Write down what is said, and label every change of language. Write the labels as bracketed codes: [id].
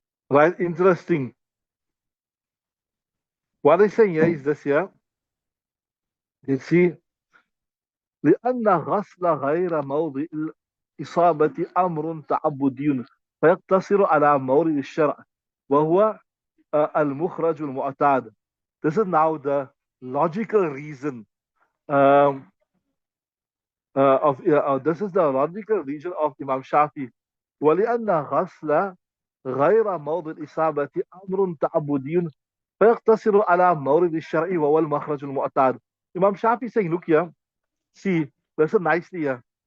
[en] Right, interesting. What I say here is this here. You see, [ar] لأن غسل غير موضع الإصابة أمر تعبدي فيقتصر على مورد الشرع وهو المخرج المعتاد. [en] This is now the logical reason um, this is the logical reason of Imam Shafi. [ar] ولأن غسل غير موضع الإصابة أمر تعبدي فيقتصر على مورد الشرع وهو المخرج المعتاد. [en] Imam Shafi saying, look here, see, listen nicely here.